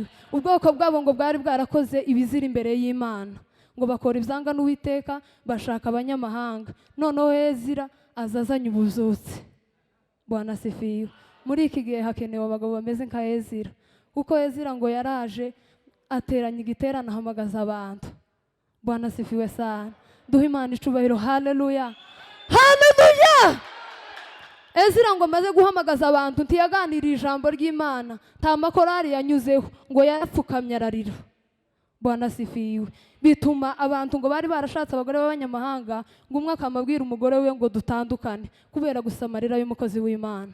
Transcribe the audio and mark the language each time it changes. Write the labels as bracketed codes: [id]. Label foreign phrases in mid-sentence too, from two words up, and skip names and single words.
[rw] Ubwoko bwabo ngo bwari bwarakoze ibizira imbere y'Imana, ngo bakora ibyanga n'Uwiteka, bashaka abanyamahanga, noneho Ezira azazanye ubuzutsi. [sw] Bwana asifiwe. [rw] Muri iki gihe hakenewe abagabo bameze nka Ezira, kuko Ezira ngo yaraje ateranya igiterane, ahamagaza abantu. [sw] Bwana asifiwe sana. [rw] Duhe Imana icubahiro. Haleluya. Haleluya. Ezira ngo maze guhamagaza abantu ntiyaganiriye ijambo ry'Imana, nta makorari yanyuzeho, ngo yapfukamye ararira. [sw] Bwana sifiwe. [rw] Bituma abantu ngo bari barashatse abagore b'abanyamahanga ngo umwe akamabwira umugore we ngo dutandukane kubera gusa amarira y'umukozi w'Imana.